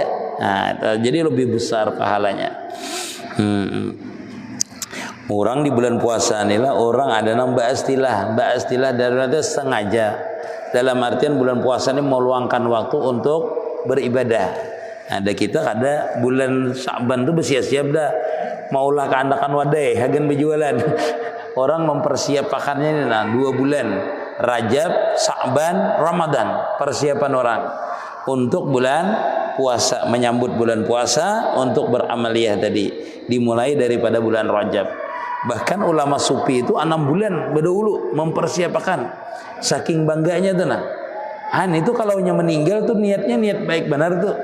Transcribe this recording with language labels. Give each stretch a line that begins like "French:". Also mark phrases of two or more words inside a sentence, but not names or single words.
Indonesian: Nah, jadi lebih besar pahalanya. Orang di bulan puasa inilah orang ada nambah istilah dari sengaja. Dalam artian bulan puasa ini meluangkan waktu untuk beribadah. Ada kita kada bulan Sya'ban tuh bersiap-siap dah. Maulah keandakan wadai, hagen berjualan. Orang mempersiapkannya ini 2 bulan. Rajab, Sya'ban, Ramadan. Persiapan orang untuk bulan puasa, menyambut bulan puasa, untuk beramaliyah tadi. Dimulai daripada bulan Rajab. Bahkan ulama sufi itu 6 bulan berdahulu mempersiapkan. Saking bangganya tuh nah. Itu kalau meninggal tuh niatnya niat baik benar tuh.